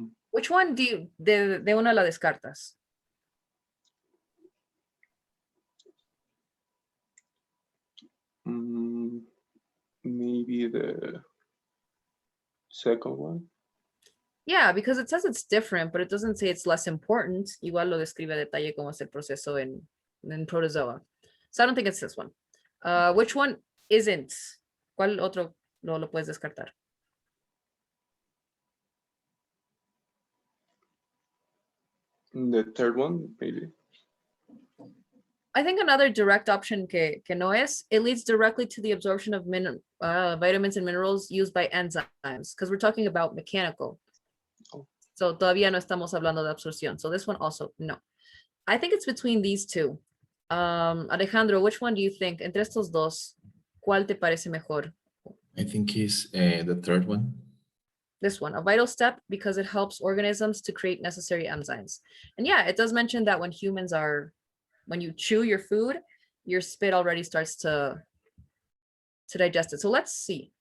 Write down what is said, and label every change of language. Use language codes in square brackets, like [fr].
[en] Which one do you, [es] de una la descartas? [en] Maybe the second one. Yeah, because it says it's different, but it doesn't say it's less important. [es] Igual lo describe a detalle cómo es el proceso en protozoa. [en] So I don't think it's this one. Which one isn't? [es] ¿Cuál otro lo puedes descartar? [en] The third one, maybe. I think another direct option [es] que no es, [en] it leads directly to the absorption of vitamins and minerals used by enzymes, because we're talking about mechanical. Oh. [es] So todavía no estamos hablando de absorción. [en] So this one also, no. I think it's between these two. Alejandro, which one do you think? [es] Entre estos dos, ¿cuál te parece mejor? [en] I think it's the third one. This one, a vital step because it helps organisms to create necessary enzymes. And yeah, it does mention that when humans are, when you chew your food, your spit already starts to digest it. So let's see.